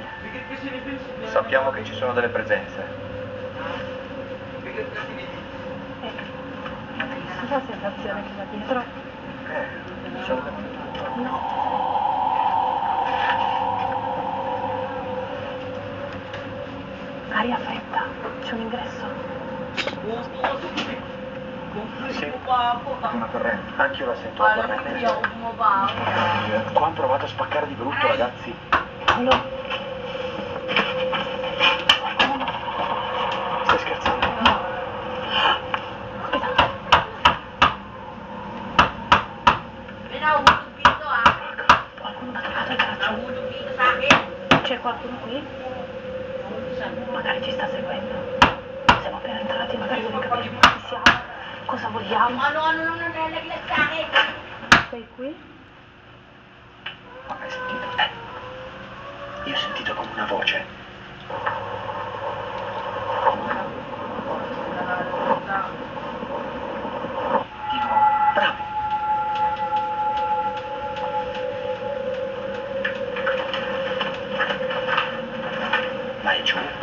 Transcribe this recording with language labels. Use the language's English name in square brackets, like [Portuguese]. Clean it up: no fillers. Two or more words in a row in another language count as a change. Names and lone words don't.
[Filipino] Bigat kasi ni Vince. [Italian] Sappiamo che ci sono delle presenze. [Filipino] Bigat kasi ni Vince. [Italian] La sensazione che va dietro? Solo No. Aria fredda, c'è un ingresso. Sì. [Filipino] Mo pa ako. [Italian] una corrente. Anch'io la sento la [Filipino] Alam mo, [Italian] corrente. [Filipino] hindi ako bumaba. [Italian] Qua hanno provato a spaccare di brutto, ragazzi. Paolo, Stai scherzando? aspetta, [Filipino] May nahulog dito ah. [Italian] qualcuno mi ha toccato il braccio. [Filipino] Nahulog dito sa akin. [Italian] C'è qualcuno qui? Magari ci sta seguendo. Siamo appena entrati, magari deve capire chi siamo, cosa [Filipino] Kung [Italian] vogliamo. [Filipino] ano-ano nang nalalaglag sa akin. [Italian] Sei qui? Ma hai sentito? Io ho sentito come una voce. Di nuovo. Bravo. Vai giù.